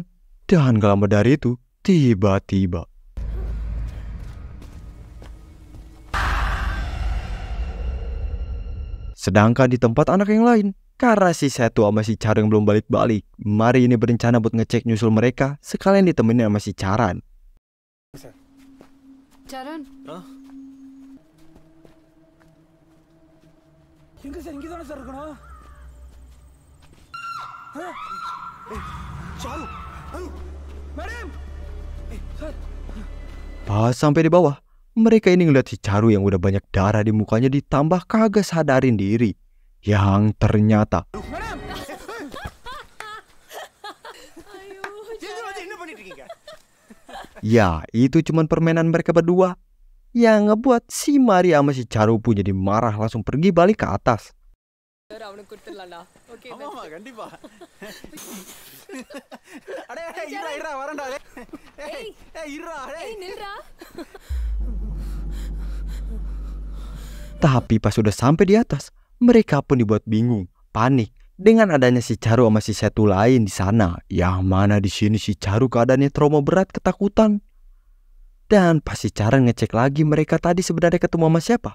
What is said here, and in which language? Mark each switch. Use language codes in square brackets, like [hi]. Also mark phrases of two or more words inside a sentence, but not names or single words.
[id] Dan gak lama dari itu, tiba-tiba sedangkan di tempat anak yang lain, karena si Setu sama si Charu yang belum balik-balik, Mari ini berencana buat ngecek nyusul mereka, sekalian ditemenin sama si Charan. [ta] சரண் எங்க சார் இங்கே தானே சார் இருக்கணும் [en] madam sir [id] Pas sampai di bawah, mereka ini ngeliat si Charu yang udah banyak darah di mukanya ditambah kagak sadarin diri. Yang ternyata [ta] என்ன பண்ணிட்டு இருக்கீங்க? [id] ya itu cuman permainan mereka berdua. Yang ngebuat si Mari sama si Charu pun jadi marah langsung pergi balik ke atas. [ta] அவனுக்கு கொடுத்துடலாம்டா. ஓகே. ஆமாமா கண்டிப்பா. அடே இரா வரேன்டா. ஏய் இரா. ஏய் நில்றா. [id] Tapi pas sudah sampai di atas, mereka pun dibuat bingung, panik dengan adanya si Charu sama si Setu lain di sana. Yang mana di sini si Charu keadaannya trauma berat, ketakutan. Dan pas si Charan ngecek lagi mereka tadi sebenarnya ketemu sama siapa?